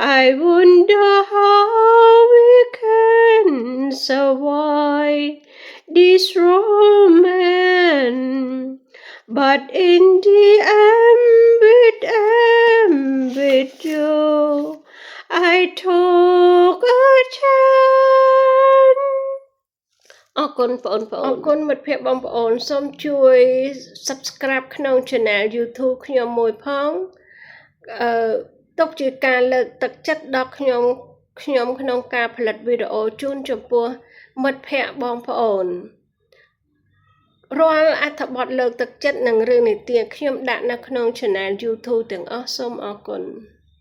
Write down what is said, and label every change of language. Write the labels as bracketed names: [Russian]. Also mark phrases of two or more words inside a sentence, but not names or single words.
[English] I wonder how we can survive this romance. But in the end with you, I took a chance. [Khmer] អរគុណបងប្អូនអរគុណមិត្តភ័ក្តិបងប្អូនសូមជួយ subscribe ក្នុង channel YouTube ខ្ញុំមួយផងទុកជាការលើកទឹកចិត្តដល់ខ្ញុំក្នុងការផលិតវីដេអូជូនចំពោះមិត្តភ័ក្តិបងប្អូនរាល់អត្ថបទលើកទឹកចិត្តនិងរឿងនិទានខ្ញុំដាក់នៅក្នុង channel YouTube ទាំងអស់សូមអរគុណ